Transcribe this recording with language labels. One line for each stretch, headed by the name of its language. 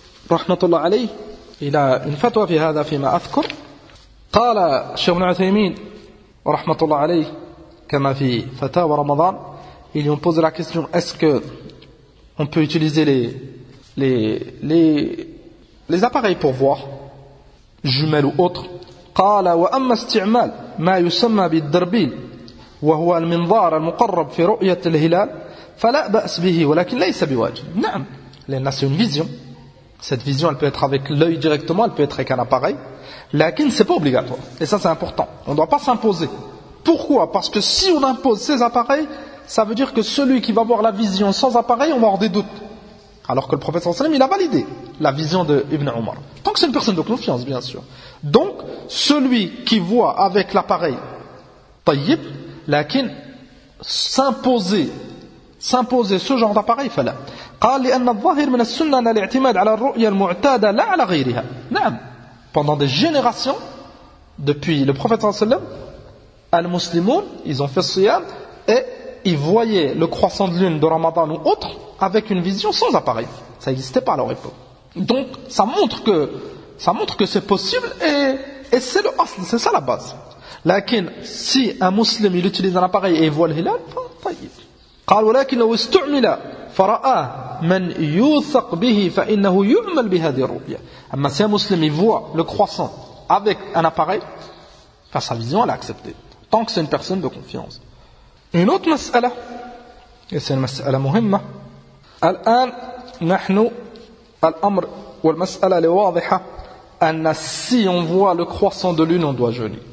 Arabic: rahmatullah alayh
French: il a une fatwa
Arabic: في هذا فيما اذكر قال
French: Cheikh Ibn Uthaymeen rahmatullah alayh
Arabic: كما في فتاوى رمضان
French: Ils lui ont posé la question, est-ce qu'on peut utiliser les appareils pour voir, jumelles ou autres ?
Arabic: قال وأما استعمال ما يسمى بالدربيل وهو المنظار المقرب في رؤية الهلال فلا بأس به ولكن ليس بواجب. نعم, لأن
French: c'est une vision. Cette vision, elle peut être avec l'œil directement, elle peut être avec un appareil.
Arabic: لكن
French: c'est pas obligatoire. Et ça, c'est important. On ne doit pas s'imposer. Pourquoi ? Parce que si on impose ces appareils, ça veut dire que celui qui va voir la vision sans appareil, on va avoir des doutes. Alors que le prophète
Arabic: sallallahu alayhi wa sallam,
French: il a validé la vision de Ibn Umar. Tant que c'est une personne de confiance, bien sûr. Donc, celui qui voit avec l'appareil,
Arabic: tayyib, lakin,
French: s'imposer ce genre d'appareil,
Arabic: fala. قال لأن الظاهر من السنة الاعتماد على الرؤية المعتادة لا على غيرها. نعم.
French: Pendant des générations, depuis le prophète
Arabic: sallallahu alayhi wa sallam,
French: al-muslimoun, ils ont fait siyam, et ils voyaient le croissant de lune de Ramadan ou autre avec une vision sans appareil. Ça n'existait pas à leur époque. Donc, ça montre que c'est possible et c'est le asl, c'est ça la base. Lakin, si un muslim il utilise un appareil et il voit le hilal,
Arabic: fa-tayyib. قال ولكن لو استعمل فرآه من يوثق به فإنه يعمل بهذه الرؤية. أما
French: si un muslim il voit le croissant avec un appareil, sa vision elle est acceptée. Tant que c'est une personne de confiance. Une autre mas'ala, et c'est une
Arabic: mas'ala muhimma. Al-an, nahnu, al-amr,
French: ou al-mas'ala, le
Arabic: wadiha, anna
French: si on voit le croissant de lune, on doit jeûner.